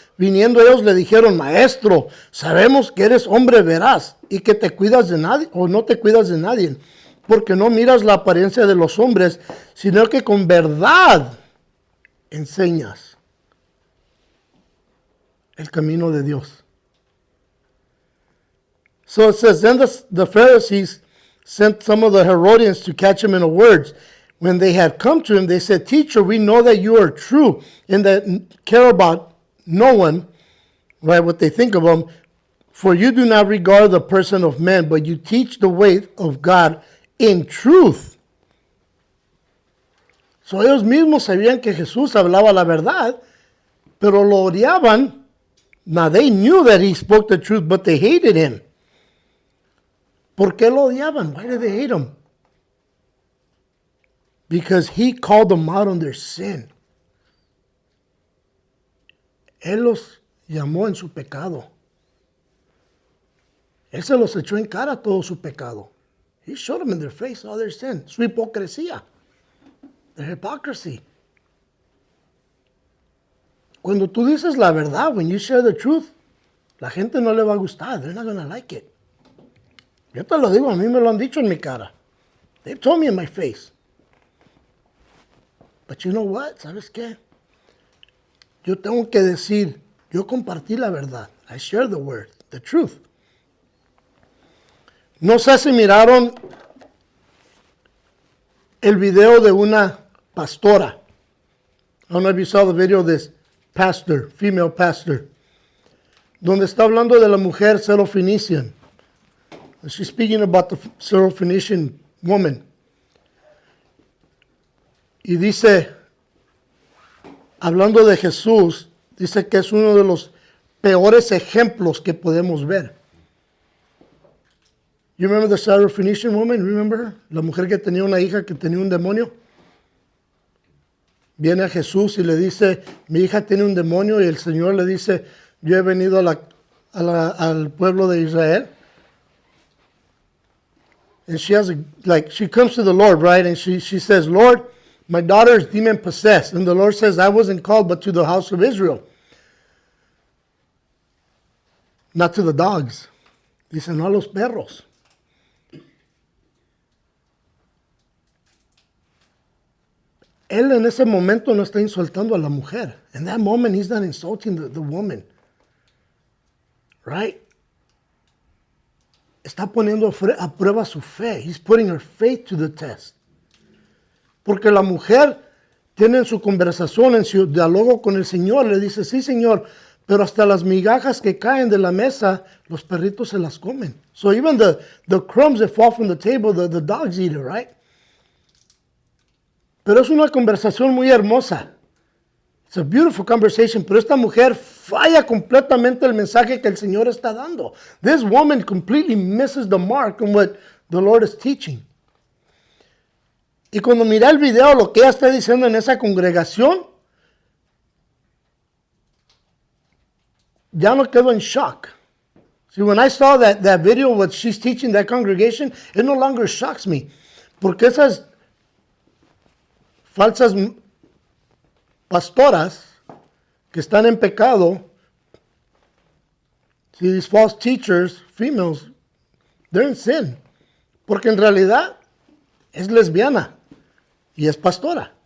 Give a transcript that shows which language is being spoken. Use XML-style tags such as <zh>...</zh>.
<es>Viniendo ellos le dijeron, maestro, sabemos que eres hombre veraz y que te cuidas de nadie o no te cuidas de nadie, porque no miras la apariencia de los hombres, sino que con verdad enseñas el camino de Dios.</es> <en>So it says, then the Pharisees sent some of the Herodians to catch him in the words. When they had come to him, they said, Teacher, we know that you are true and that care about no one, right, what they think of him, for you do not regard the person of men, but you teach the way of God in truth.</en> <es>So ellos mismos sabían que Jesús hablaba la verdad, pero lo odiaban.</es> <en>Now they knew that he spoke the truth, but they hated him.</en> <es>¿Por qué lo odiaban?</es> <en>Why did they hate him? Because he called them out on their sin.</en> <es>Él los llamó en su pecado. Él se los echó en cara todo su pecado.</es> <en>He showed them in their face all their sin.</en> <es>Su hipocresía.</es> <en>Their hypocrisy.</en> <es>Cuando tú dices la verdad,</es> <en>when you share the truth,</en> <es>la gente no le va a gustar.</es> <en>They're not going to like it.</en> <es>Yo te lo digo, a mí me lo han dicho en mi cara.</es> <en>They've told me in my face. But you know what?</en> <es>¿Sabes qué? Yo tengo que decir, yo compartí la verdad.</es> <en>I share the word, the truth.</en> <es>No sé si miraron el video de una pastora.</es> <en>I don't know if you saw the video of this pastor, female pastor,</en> <es>donde está hablando de la mujer Syrophoenician.</es> <en>She's speaking about the Syrophoenician woman.</en> <es>Y dice, hablando de Jesús, dice que es uno de los peores ejemplos que podemos ver.</es> <en>You remember the Syrophoenician woman? Remember her?</en> <es>La mujer que tenía una hija que tenía un demonio. Viene a Jesús y le dice, mi hija tiene un demonio, y el Señor le dice, yo he venido al pueblo de Israel.</es> <en>And she has she comes to the Lord, right? And she says, Lord, my daughter is demon possessed. And the Lord says, I wasn't called but to the house of Israel. Not to the dogs.</en> <es>Dice, no a los perros. Él en ese momento no está insultando a la mujer.</es> <en>In that moment, he's not insulting the woman. Right?</en> <es>Está poniendo a prueba su fe.</es> <en>He's putting her faith to the test.</en> <es>Porque la mujer tiene en su conversación, en su diálogo con el Señor, le dice, sí, Señor, pero hasta las migajas que caen de la mesa, los perritos se las comen.</es> <en>So even the crumbs that fall from the table, the dogs eat it, right?</en> <es>Pero es una conversación muy hermosa.</es> <en>It's a beautiful conversation,</en> <es>pero esta mujer falla completamente el mensaje que el Señor está dando.</es> <en>This woman completely misses the mark on what the Lord is teaching.</en> <es>Y cuando miré el video, lo que ella está diciendo en esa congregación, ya no quedo en shock.</es> <en>See, when I saw that video, what she's teaching that congregation, it no longer shocks me.</en> <es>Porque esas falsas pastoras que están en pecado,</es> <en>see, these false teachers, females, they're in sin.</en> <es>Porque en realidad es lesbiana. Y es pastora.</es>